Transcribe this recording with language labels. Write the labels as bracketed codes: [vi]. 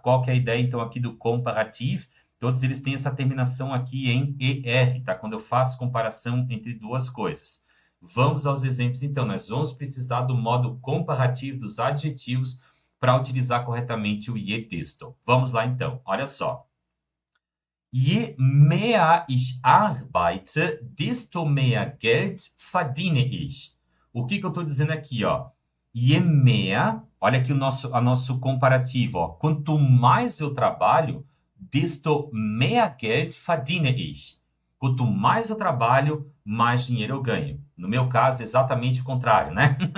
[pt] Qual que é a ideia, então, aqui do comparativo? Todos eles têm essa terminação aqui em ER, tá? Quando eu faço comparação entre duas coisas. Vamos aos exemplos, então. Nós vamos precisar do modo comparativo dos adjetivos para utilizar corretamente o Jedisto. Vamos lá, então. Olha só. [de] Je mehr ich arbeite, desto mehr Geld verdiene ich. [pt] O que eu estou dizendo aqui, ó? Je mehr, olha aqui o nosso comparativo, ó. Quanto mais eu trabalho, [de] desto mehr Geld verdiene ich. [pt] Quanto mais eu trabalho, mais dinheiro eu ganho. No meu caso, exatamente o contrário, né?